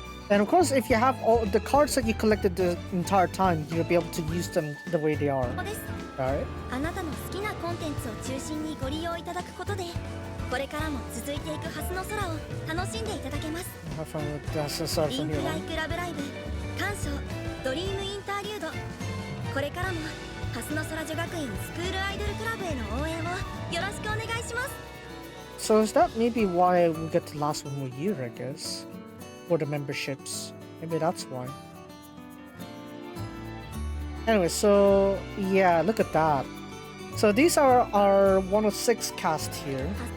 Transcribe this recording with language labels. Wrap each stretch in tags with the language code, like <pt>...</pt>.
<en>And of course, if you have all the cards that you collected the entire time, you'll be able to use them the way they are. Right?</en> <ja>あなたの好きなコンテンツを中心にご利用いただくことで、これからも続いていくハスの空を楽しんでいただけます。</ja> <en>Have fun with the</en> <ja>リンクライクラブライブ、鑑賞、ドリームインターリュード。これからもハスの空女学院スクールアイドルクラブへの応援をよろしくお願いします。</ja> <en>So is that maybe why we get to last one more year, I guess? For the memberships. Maybe that's why. Anyway, so yeah, look at that. So these are our 106 cast here.</en>